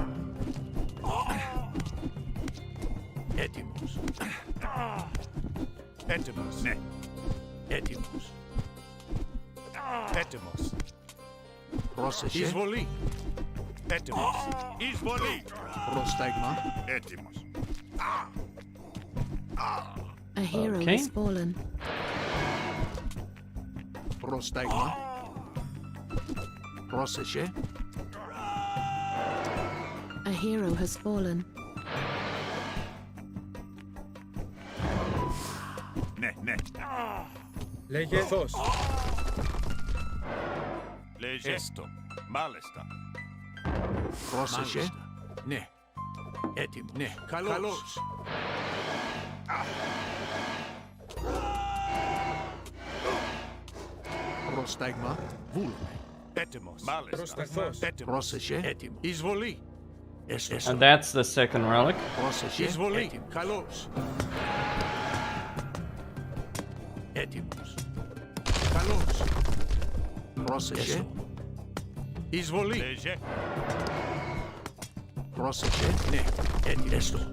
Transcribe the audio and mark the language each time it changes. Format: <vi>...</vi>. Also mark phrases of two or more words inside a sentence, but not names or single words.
<el>Έτοιμος. Έτοιμος. Ναι. Έτοιμος. Έτοιμος. Πρόσεχε. Εισβολή. Έτοιμος. Εισβολή. Πρόσταγμα. Έτοιμος.</el> <en>A hero Okay. has fallen.</en> <el>Πρόσταγμα. Πρόσεχε.</el> <en>A hero has fallen.</en> <el>Ναι, ναι. Λέγε. Ορθώς. Λέγε. Έστω. Μάλιστα. Πρόσεχε. Ναι. Έτοιμο. Ναι. Καλώς. Πρόσταγμα. Βούλουμε. Έτοιμος. Μάλιστα. Πρόσταγμα. Έτοιμος. Πρόσεχε. Έτοιμο. Εισβολή.</el> <en>And that's the second relic.</en> <el>Πρόσεχε. Εισβολή. Έτοιμο. Καλώς. Έτοιμος. Καλώς. Πρόσεχε. Εισβολή. Λέγε. Πρόσεχε. Ναι. Έστω.</el>